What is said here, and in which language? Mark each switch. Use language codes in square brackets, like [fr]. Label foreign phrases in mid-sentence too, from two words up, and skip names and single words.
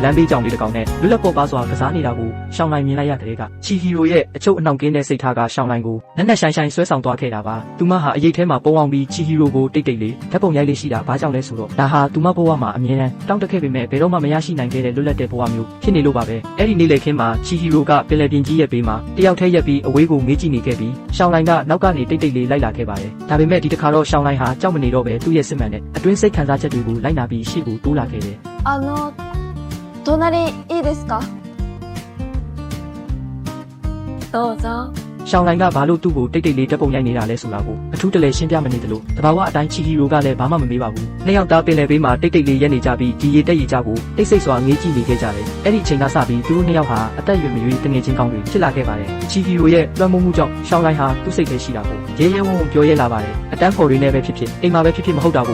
[my] မ်းဘေးကြောင်လေးတစ်ကောင်နဲ့လွတ်လပ်ပေါ်ပါစွာကစားနေတာကိုရှောင်းလိုက်မြင်လိုက်ရတဲ့ကချီဟီရိုရဲ့အချုပ်အနှောင်ကင်းတဲ့စိတ်ထားကရှောင်းလိုက်ကိုနက်နက်ရှိုင်းရှိုင်းဆွဲဆောင်သွားခဲ့တာပါ။သူမဟာအရေးထဲမှာပုံအောင်ပြီးချီဟီရိုကိုတိတ်တိတ်လေးဓာတ်ပုံရိုက်လေးရှိတာဘာကြောင့်လဲဆိုတော့ဒါဟာသူမဘဝမှာအမြဲတမ်းတောင်းတခဲ့ပေမဲ့ဘယ်တော့မှမရရှိနိုင်ခဲ့တဲ့လွတ်လပ်တဲ့ဘဝမျိုးဖြစ်နေလို့ပါပဲ။အဲ့ဒီနေ့လေခင်းမှာချီဟီရိုကပင်လယ်ပြင်ကြီးရဲ့ဘေးမှာတယောက်တည်းရက်ပြီးအဝေးကိုငေးကြည့်နေခဲ့ပြီးရှောင်းလိုင်းကနောက်ကနေတိတ်တိတ်လေးလိုက်လာခဲ့ပါတယ်။ဒါပေမဲ့ဒီတစ်ခါတော့ရှောင်းလိုင်းဟာကြောက်မနေတော့ပဲသူ့ရဲ့စစ်မှန်တဲ့အတွင်းစိတ်ခံစားချက်တွေကိုလိုက်နာပြီးရှေ့ကိုတိုးလာခဲ့တယ် [ja] 隣いいですかどうぞ [my] ရှောင်းလိုင်းကဘာလို့သူ့ကိုတိတ်တိတ်လေးတက်ပုံရိုက်နေတာလဲဆိုတာကိုအထူးတလဲရှင်းပြမနေသလိုတဘာဝအတိုင်းချီဟီရိုကလည်းဘာမှမမေးပါဘူး။နှစ်ယောက်သားပင်လယ်ဘေးမှာတိတ်တိတ်လေးရက်နေကြပြီးဒီရေတက်ရေကြကိုတိတ်ဆိတ်စွာငေးကြည့်နေခဲ့ကြတယ်။အဲ့ဒီချိန်ကစပြီးသူတို့နှစ်ယောက်ဟာအသက်အရွယ်မရွေးတငယ်ချင်းကောင်းတွေဖြစ်လာခဲ့ပါတယ်။ချီဟီရိုရဲ့လွှမ်းမိုးမှုကြောင့်ရှောင်းလိုင်းဟာသူ့စိတ်ထဲရှိတာကိုရဲရဲဝံ့ဝံ့ပြောရဲလာပါတယ်။အတန်းဖော်တွေနဲ့ပဲဖြစ်ဖြစ်အိမ်မှာပဲဖြစ်ဖြစ်မဟုတ်တာကို